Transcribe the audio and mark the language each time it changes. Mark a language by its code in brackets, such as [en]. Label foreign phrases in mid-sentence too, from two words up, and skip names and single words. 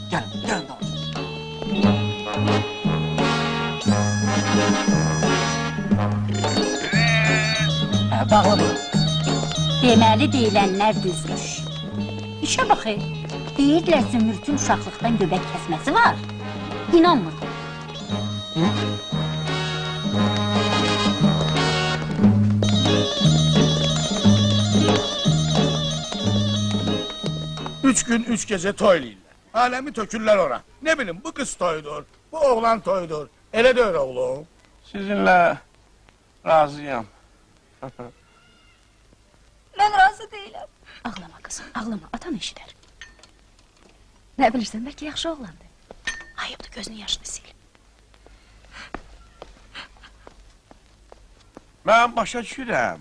[az] Gəlin da. Bağla bunu. Deməli deyilənlər düzmüş. İşə bax, deyirlər Zümrütün uşaqlıqdan göbək kəsməsi var. İnanmırdım. [tr] Üç gün, üç gece toyluyla. Alemi tökürler ora. Ne bileyim bu kız toydur, bu oğlan toydur. Ele de öyle oğlum. [az] Sizinlə razıyam. Mən razı deyiləm. Ağlama kızım, ağlama. Atan eşidər. Nə bilirsən, bəlkə yaxşı oğlandı. Ayıbdır, gözünün yaşını sil. Mən başa düşürəm.